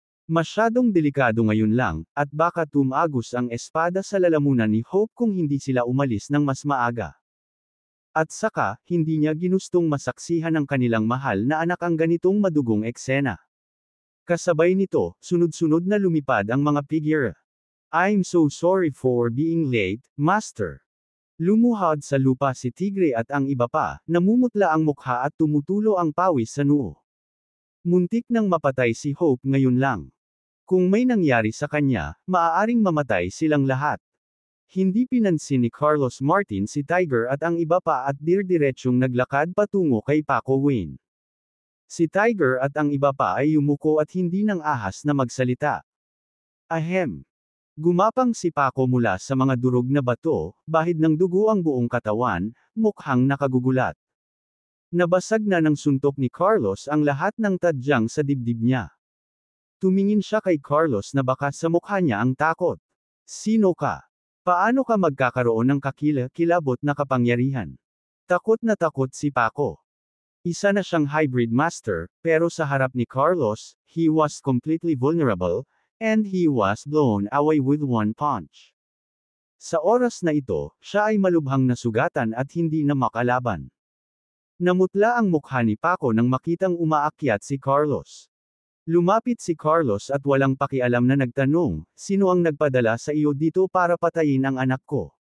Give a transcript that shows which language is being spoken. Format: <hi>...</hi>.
<tl>Masyadong delikado ngayon lang, at baka tumagos ang espada sa lalamunan ni Hope kung hindi sila umalis ng mas maaga. At saka, hindi niya ginustong masaksihan ng kanilang mahal na anak ang ganitong madugong eksena. Kasabay nito, sunod-sunod na lumipad ang mga figure.</tl> <en>"I'm so sorry for being late, Master."</en> <tl>Lumuhod sa lupa si Tigre at ang iba pa, namumutla ang mukha at tumutulo ang pawis sa noo. Muntik nang mapatay si Hope ngayon lang. Kung may nangyari sa kanya, maaaring mamatay silang lahat. Hindi pinansin ni Carlos Martin si Tiger at ang iba pa at dir-diretsyong naglakad patungo kay Paco Wayne. Si Tiger at ang iba pa ay yumuko at hindi nang ahas na magsalita. Ahem. Gumapang si Paco mula sa mga durog na bato, bahid ng dugo ang buong katawan, mukhang nakagugulat. Nabasag na ng suntok ni Carlos ang lahat ng tadyang sa dibdib niya. Tumingin siya kay Carlos na baka sa mukha niya ang takot. "Sino ka? Paano ka magkakaroon ng kakilabot na kapangyarihan?" Takot na takot si Paco. Isa na siyang hybrid master, pero sa harap ni Carlos,</tl> <en>he was completely vulnerable, and he was blown away with one punch.</en> <tl>Sa oras na ito, siya ay malubhang nasugatan at hindi na makalaban. Namutla ang mukha ni Paco nang makitang umaakyat si Carlos. Lumapit si Carlos at walang pakialam na nagtanong, "Sino ang nagpadala sa iyo dito para patayin ang anak ko?"</tl>